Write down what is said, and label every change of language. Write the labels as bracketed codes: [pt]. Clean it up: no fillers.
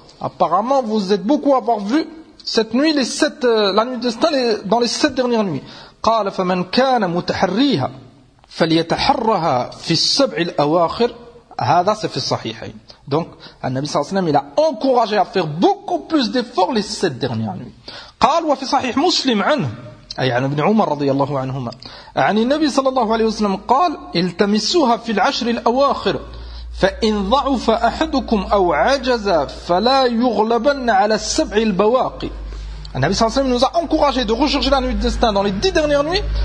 [fr] Apparemment, vous êtes beaucoup à avoir vu cette nuit, la nuit du destin, dans les sept dernières nuits. [ar] قَالَ فَمَنْ كَانَ مُتَحَرِّيهَا فَلْيَتَحَرَّهَا فِي السَّبْعِ الْأَوَاخِرِ. هَذَا سَفِي الصَّحِيحَيْنِ. [fr] Donc, le Nabi sallallahu alayhi wa sallam, il a encouragé à faire beaucoup plus d'efforts les sept dernières nuits. [ar] قال وفي صحيح مسلم عنه, أي عن ابن عمر رضي الله عنهما, عن النبي صلى الله عليه وسلم قال, التمسوها في العشر الأواخر, فإن ضعف أحدكم أو عجز فلا يغلبن على السبع البواقي. [fr] Le Nabi sallallahu alayhi wa sallam nous a encouragé de rechercher la nuit du destin dans les dix dernières nuits.